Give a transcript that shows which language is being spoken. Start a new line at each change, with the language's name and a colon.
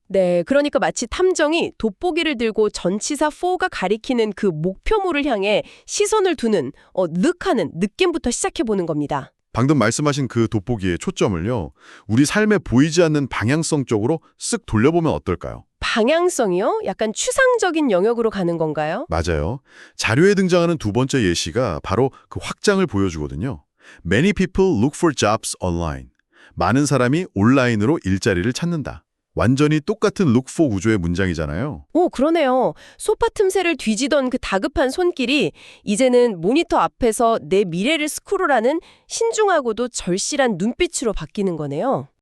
Korean: 네, 그러니까 마치 탐정이 돋보기를 들고 전치사 for가 가리키는 그 목표물을 향해 시선을 두는, 늑하는 느낌부터 시작해보는 겁니다. 방금 말씀하신 그 돋보기의 초점을요, 우리 삶에 보이지 않는 방향성 쪽으로 쓱 돌려보면 어떨까요? 방향성이요? 약간 추상적인 영역으로 가는 건가요? 맞아요. 자료에 등장하는 두 번째 예시가 바로 그 확장을 보여주거든요.
English: Many people look for jobs online.
Korean: 많은 사람이 온라인으로 일자리를 찾는다. 완전히 똑같은 look for 구조의 문장이잖아요. 오, 그러네요. 소파 틈새를 뒤지던 그 다급한 손길이 이제는 모니터 앞에서 내 미래를 스크롤하는 신중하고도 절실한 눈빛으로 바뀌는 거네요.